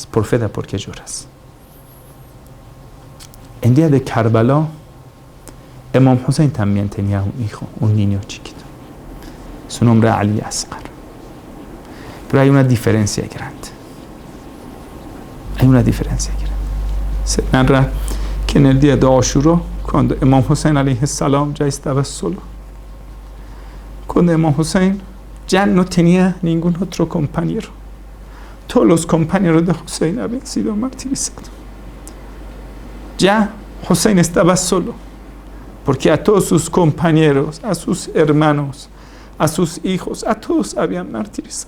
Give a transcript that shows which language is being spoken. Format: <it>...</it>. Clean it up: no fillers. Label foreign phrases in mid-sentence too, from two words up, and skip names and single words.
<es>Profeta, ¿por qué lloras? En día de Karbala, Imam Hussein también tenía un hijo, un niño chiquito. Su nombre era Ali Asghar. Pero hay una diferencia grande. Se narra que en el día de Ashura, cuando Imam Hussein</es> <ar>عليه السلام</ar> <es>ya estaba solo, cuando Imam Hussein ya no tenía ningún otro compañero, todos los compañeros de Hussein habían sido martirizados. Ya Hussein estaba solo, porque a todos sus compañeros, a sus hermanos, a sus hijos, a todos habían martirizado.</es>